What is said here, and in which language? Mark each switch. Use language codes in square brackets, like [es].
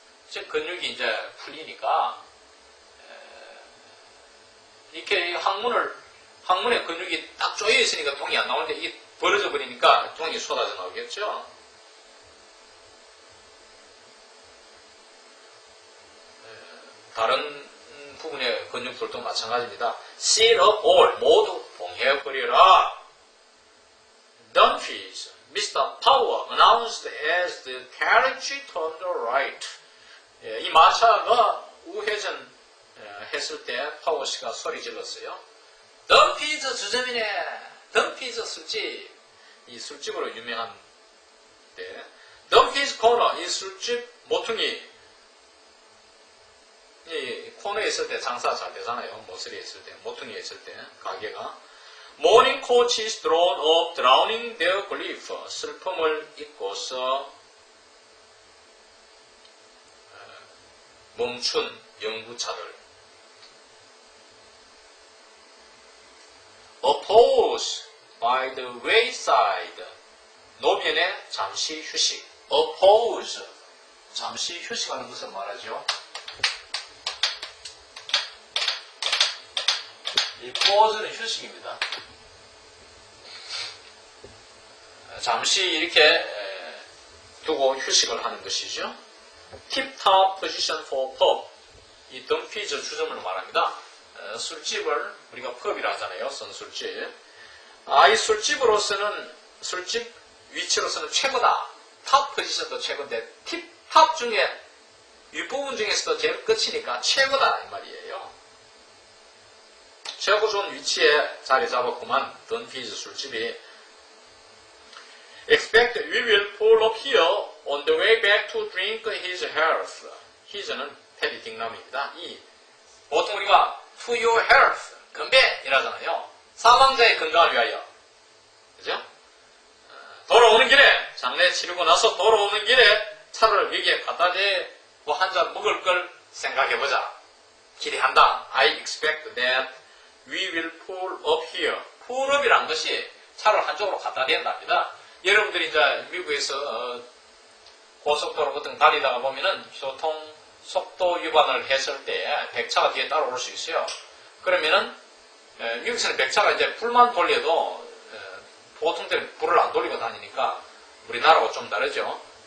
[ko] 즉, 근육이 이제 풀리니까, 이렇게 항문에 근육이 딱 조여 있으니까 똥이 안 나오는데, 이게 벌어져 버리니까 똥이 쏟아져 나오겠죠? 다른 부분의 근육들도 마찬가지입니다. [en] Seal up all. [ko] 모두 봉해버려라. Don't [en] Murphy's Mr. Power announced as the carriage turned right. [ko] 이 마차가 우회전 했을 때 파워 씨가 소리 질렀어요. 덤피즈 주점이네. 덤피즈 술집. 이 술집으로 유명한 데. 덤피즈 코너. 이 술집 모퉁이. 이 코너에 있을 때 장사 잘 되잖아요. 모서리에 있을 때. 모퉁이에 있을 때. 가게가. [en] Morning coaches drawn up, drowning their grief. [ko] 슬픔을 잊고서 멈춘 영구차들. [en] A pause by the wayside. [ko] 노면에 잠시 휴식. [en] A pause. [ko] 잠시 휴식하는 것을 말하죠. 이 pause는 휴식입니다. 잠시 이렇게 두고 휴식을 하는 것이죠. [en] Tip-top position for pub. [ko] 이 덤피즈 주점을 말합니다. 술집을 우리가 펍이라 하잖아요. 선술집. 이 술집으로서는 술집 위치로서는 최고다. 탑 포지션도 최고인데 팁탑 중에 윗부분 중에서도 제일 끝이니까 최고다 이 말이에요. 최고 좋은 위치에 자리 잡았구만. 덤피즈 술집이. [en] Expect we will pull up here on the way back to drink his health. [ko] his는 테디 딩남입니다. 보통 우리가 [en] to your health, [ko] 건배 이라잖아요. 사망자의 건강을 위하여. 그죠? 돌아오는 길에, 장례 치르고 나서 돌아오는 길에 차를 여기에 갖다 대고 한 잔 먹을 걸 생각해보자. 기대한다. [en] I expect that we will pull up here. [ko] pull up이란 것이 차를 한쪽으로 갖다 댄답니다. 여러분들이 이제 미국에서 고속도로 같은 달리다가 보면은 교통 속도 위반을 했을 때 백차가 뒤에 따라올 수 있어요. 그러면은 미국에서는 백차가 이제 불만 돌려도 보통 때는 불을 안 돌리고 다니니까 우리나라하고 좀 다르죠.